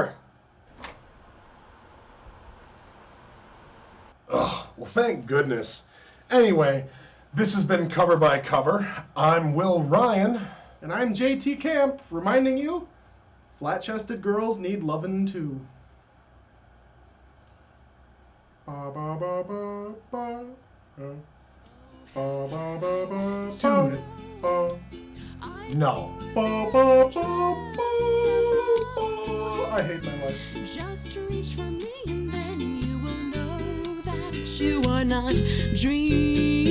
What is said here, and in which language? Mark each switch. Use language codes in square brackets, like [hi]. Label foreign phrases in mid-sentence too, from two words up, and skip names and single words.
[en] Oh, holy shit, the door! thank goodness. Anyway, this has been Cover by Cover. I'm Will Ryan. And I'm JT Camp, reminding you, flat-chested girls need lovin' too. Ba ba ba ba ba. Ba ba ba ba. Dude. No. Ba ba ba ba. I hate my life. Just reach for me and then you will know that you are not dreaming.